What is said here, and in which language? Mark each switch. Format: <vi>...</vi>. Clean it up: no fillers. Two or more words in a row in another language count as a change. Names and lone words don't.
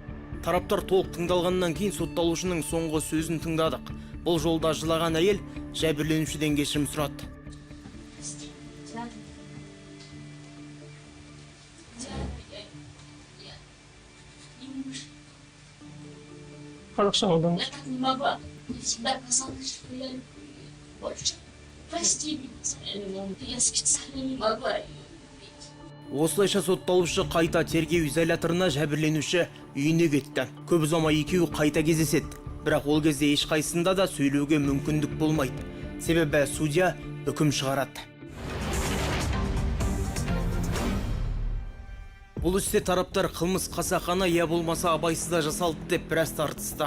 <kk>Тараптар толық тыңдалғаннан кейін сотталушының соңғы сөзін тыңдадық. Бұл жолда жылаған әйел жәбірленушіден кешірім сұрады. Қазақша алдыңыз.</kk> <ru>Я так не могла. Мне всегда казалось, что я люблю ее больше. Прости меня, я специально не могла ее любить.</ru> <kk>Осылайша сотталушы қайта тергеу изоляторына, жәбірленуші үйіне кетті. Көп ұзамай екеуі қайта кездеседі. Бірақ ол кезде ешқайсында да сөйлеуге мүмкіндік болмайды. Себебі судья үкім шығарады. Бұл істе тараптар қылмыс қасақана я болмаса абайсызда жасалды деп біраз тартысты.</kk>